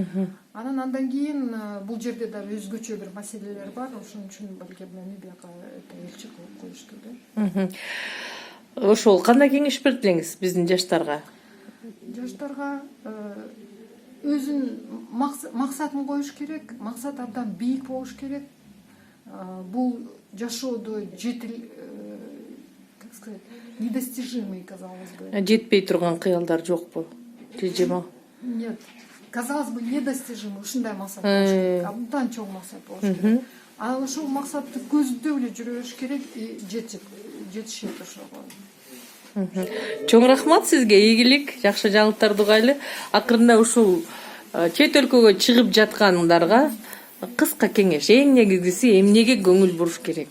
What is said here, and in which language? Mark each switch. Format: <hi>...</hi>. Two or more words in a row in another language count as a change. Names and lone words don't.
<ky>Андан кийин бул жерде да өзгөчө бир маселелер бар, ошон үчүн балким мени бияка элчи кылып коюшту да. Ошол кандай кеңеш берди элеңиз биздин жаштарга? Жаштарга өзүнүн максатын коюш керек, максат абдан бийик болуш керек. Бул жашоодо</ky> <ru>как сказать, недостижимый, казалось бы.</ru> <ky>Жетпей турган кыялдар жокпу?</ky> <ru>Нет, казалось бы,</ru> <ky>недостижимый, ушундай максат болуш керек, абдан чоң максат болуш керек. Ошол максатты көздөп эле жүрө бериш керек и жетишет ошого. Чоң рахмат сизге, ийгилик, жакшы жаңылыктарды угайлы. Акырында ушул чет өлкөгө чыгып жаткандарга кыска кеңеш, эң негизгиси эмнеге көңүл буруш керек?</ky>